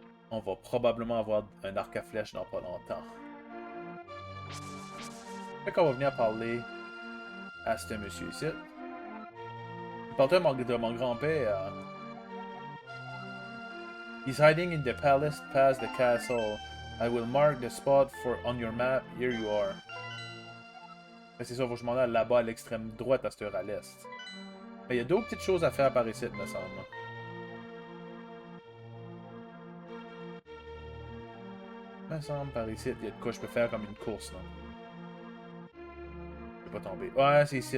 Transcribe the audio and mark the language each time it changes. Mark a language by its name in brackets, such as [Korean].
[French] On va probablement avoir un arc à flèches dans pas longtemps. Fait qu'on va venir parler à ce monsieur ici. Il parle de mon grand-père. [English] He's hiding in the palace past the castle. I will mark the spot on your map. Here you are. [French] C'est ça, faut que je m'en aille là-bas à l'extrême droite à cette heure à l'est. Il y a d'autres petites choses à faire par ici, me semble. Me semble par ici, il y a de quoi je peux faire comme une course, là. Je vais pas tomber. Ouais, c'est ici.